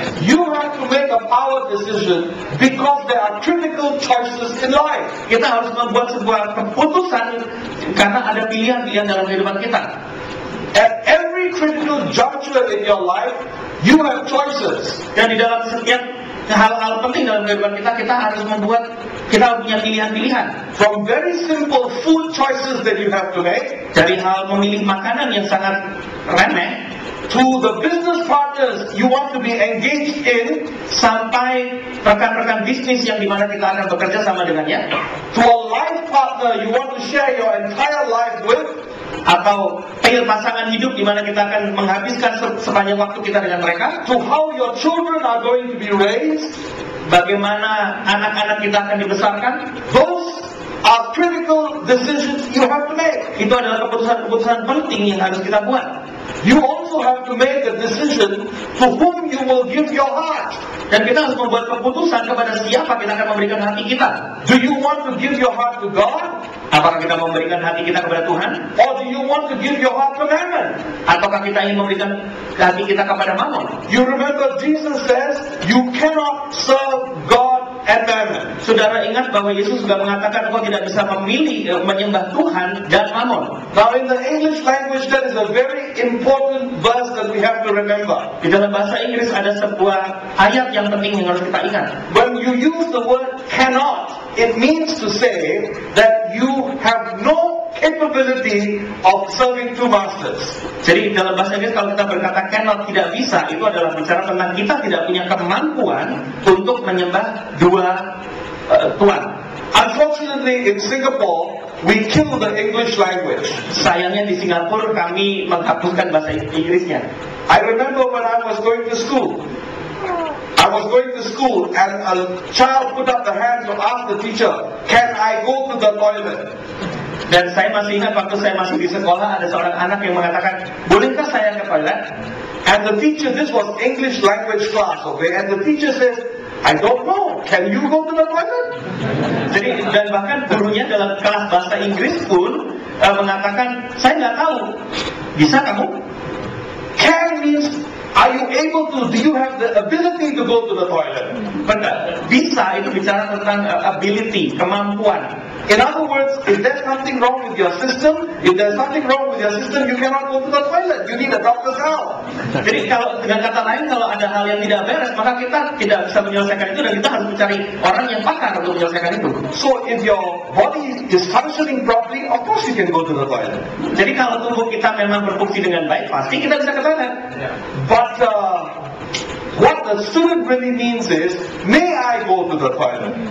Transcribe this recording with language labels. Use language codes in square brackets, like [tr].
[en] You have to make a power decision because there are critical choices in life. [id] Kita harus membuat sebuah keputusan karena ada pilihan-pilihan dalam kehidupan kita. [en] At every critical juncture in your life, you have choices. [id] Dan di dalam setiap hal-hal penting dalam kehidupan kita harus punya pilihan-pilihan. [en] From very simple food choices that you have to make, [id] Dari hal memilih makanan yang sangat remeh, [en] to the business partners you want to be engaged in, [id] sampai rekan-rekan bisnis yang dimana kita akan bekerja sama dengannya, [en] to a life partner you want to share your entire life with, [id] atau pasangan hidup di mana kita akan menghabiskan sepanjang waktu kita dengan mereka, [en] to how your children are going to be raised. [id] bagaimana anak-anak kita akan dibesarkan. [en] Those are critical decisions you have to make. [id] Itu adalah keputusan-keputusan penting yang harus kita buat. [en] You also have to make a decision to whom you will give your heart. [id] Dan kita harus membuat keputusan kepada siapa kita akan memberikan hati kita. [en] Do you want to give your heart to God? [id] Apakah kita memberikan hati kita kepada Tuhan? [en] Or do you want to give your heart to Mammon? [id] Ataukah kita ingin memberikan hati kita kepada Mammon? [en] You remember Jesus says, you cannot serve God and Mammon. [id] Saudara ingat bahwa Yesus juga mengatakan engkau tidak bisa memilih menyembah Tuhan dan Mammon. [en] Now in the English language there is a very important verse that we have to remember. [id] Di dalam bahasa Inggris ada sebuah ayat yang penting yang harus kita ingat. [en] When you use the word cannot, it means to say that you have no capability of serving two masters. [id] Jadi dalam bahasa Inggris kalau kita berkata cannot, tidak bisa, itu adalah bicara tentang kita tidak punya kemampuan untuk menyembah dua tuan. [en] Unfortunately in Singapore, we kill the English language. [id] Sayangnya di Singapura kami menghapuskan bahasa Inggrisnya. [en] I remember when I was going to school. And a child put up the hand to ask the teacher, can I go to the toilet? [id] Dan saya masih ingat waktu saya masih di sekolah, ada seorang anak yang mengatakan, bolehkah saya ke toilet? [en] And the teacher, this was English language class, okay? And the teacher says, I don't know, can you go to the toilet? [id] Jadi, dan bahkan gurunya dalam kelas bahasa Inggris pun mengatakan, saya nggak tahu, bisa kamu? [en] Can means, are you able to, do you have the ability to go to the toilet? [id] Benar, bisa itu bicara tentang ability, kemampuan. [en] In other words, if there's something wrong with your system, you cannot go to the toilet. You need a doctor's help. [id] Jadi kalau dengan kata lain, kalau ada hal yang tidak beres, maka kita tidak bisa menyelesaikan itu dan kita harus mencari orang yang pakar untuk menyelesaikan itu. [en] So if your body is functioning properly, of course you can go to the toilet. [id] Jadi kalau tubuh kita memang berfungsi dengan baik, pasti kita bisa ke toilet. [en] But what the student really means is, may I go to the toilet?